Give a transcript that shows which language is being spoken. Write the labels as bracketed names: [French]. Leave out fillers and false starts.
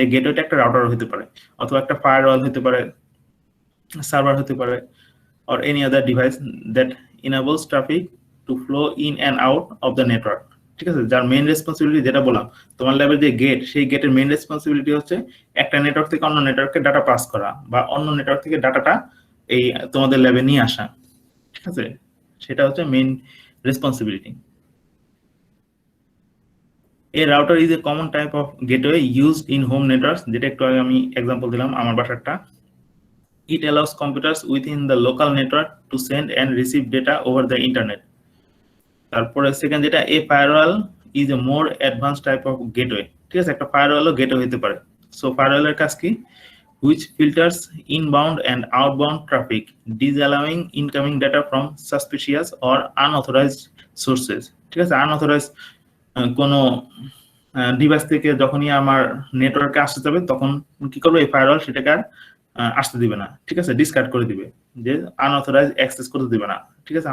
[Bangla] এই গেটওয়েটা একটা রাউটার হতে পারে, অথবা একটা ফায়ারওয়াল হতে পারে, সার্ভার হতে পারে, [English] or any other device that enables traffic to flow in and out of the network, [Bangla] ঠিক আছে। যার মেইন রেসপন্সিবিলিটি যেটা বললাম, তোমার ল্যাবের যে গেট, সেই গেটের মেইন রেসপন্সিবিলিটি হচ্ছে একটা নেটওয়ার্ক থেকে অন্য নেটওয়ার্কে ডাটা পাস করা, বা অন্য নেটওয়ার্ক থেকে ডাটাটা এই তোমাদের ল্যাবে নিয়ে আসা, ঠিক আছে। সেটা হচ্ছে main responsibility. [English] A router is a common type of gateway used in home networks, [Bangla] যেটা একটু আগে আমি এক্সাম্পল দিলাম আমার বাসারটা। [English] It allows computers within the local network to send and receive data over the internet. [Bangla] তারপরে সেকেন্ড যেটা, [English] a firewall is a more advanced type of gateway, [Bangla] ঠিক আছে। একটা ফায়ারওয়ালও গেটওয়ে হতে পারে। সো ফায়ারওয়ালের কাজ কি? [English] which filters inbound and outbound traffic, disallowing incoming data from suspicious or unauthorized sources, [Bangla] ঠিক আছে। আনঅথরাইজড কোনো ডিভাইস থেকে যখনই আমার নেটওয়ার্কে আসতে যাবে তখন কি করবে এই ফায়ারওয়াল, সেটাকে আর আসতে দিবে না, ঠিক আছে, ডিসকার্ড করে দিবে, যে আনঅথরাইজ অ্যাক্সেস করতে দিবে না, ঠিক আছে।